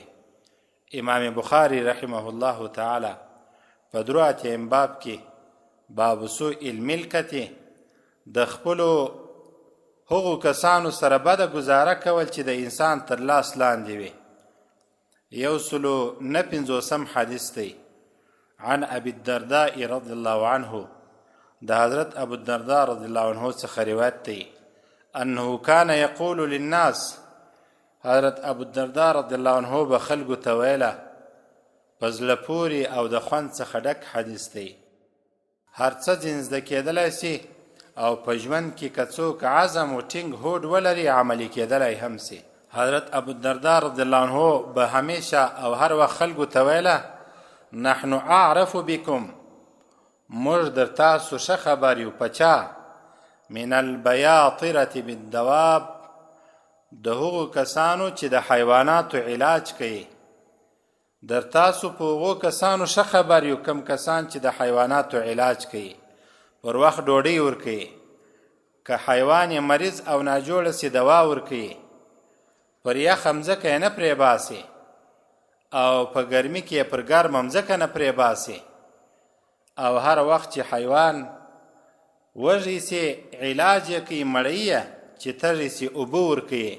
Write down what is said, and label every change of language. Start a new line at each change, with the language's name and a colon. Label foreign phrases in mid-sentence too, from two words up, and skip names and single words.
Pashto: امام بخاری رحمه الله تعالی په درو اتیم باب کې
Arabic: باب سوء الملکة
Pashto: د خپلو هغو کسانو سره بده ګزاره کول چې د انسان تر لاس لاندې وي. 159 حدیث دی.
Arabic: عن ابي الدرداء رضی الله عنه،
Pashto: د حضرت ابو الدرداء
Arabic: رضی الله عنه
Pashto: څخه روایت دی،
Arabic: انه كان يقول للناس،
Pashto: حضرت ابو الدرداء
Arabic: رضی الله عنه
Pashto: به خلکو ته ویله، په زړه پورې او د خوند څخه ډک حدیث دی. هر څه ځین زده کېدلی سي او په ژوند کې که څوک عزم و ټینګ هوډ ولري، عملي کېدلی هم سي. حضرت ابو الدرداء
Arabic: رضی الله عنه
Pashto: به همیشه او هر وخت خلکو ته ویله،
Arabic: نحن اعرف بكم،
Pashto: موږ در تاسو ښه خبر یو. په چا؟
Arabic: من البیاطرة بالدواب،
Pashto: د هغو کسانو چې د حیواناتو علاج کوي. در تاسو په هغو کسانو ښه خبر یو، کم کسان چې د حیواناتو علاج کوي، پر وخت ډوډۍ ورکوي، که حیوان یې مریض او ناجوړه سي دوا ورکوي، پر یخه مځکه یې نه پرې باسي او په ګرمي کې یې پر ګرمه مځکه نه پرې باسي، او هر وخت چې حیوان وږی سي علاج یې کوي، مړی یې چې تږی سي اوبه ورکوي.